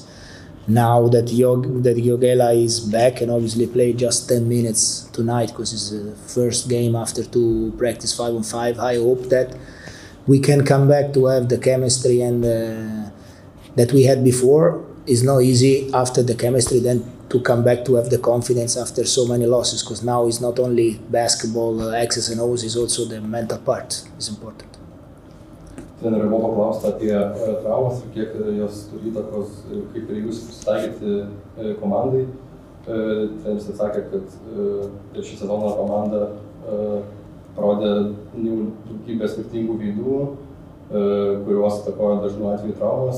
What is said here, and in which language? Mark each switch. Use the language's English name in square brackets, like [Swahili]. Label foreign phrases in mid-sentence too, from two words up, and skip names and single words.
[English] Now that Jogela is back and obviously played just 10 minutes tonight because it's the first game after to practice 5-on-5, I hope that we can come back to have the chemistry and that we had before. It's not easy after the chemistry then to come back to have the confidence after so many losses, because now it's not only basketball, X's and O's, it's also the mental part is important. [Lithuanian] Trenerio buvo paklausta apie traumas ir kiek jos turi įtakos, kaip ir jūs prisitaikyti komandai. Treneris atsakė, kad šį sezoną komanda parodė daugybę skirtingų veidų, kuriuos įtakojo dažnu atveju traumas.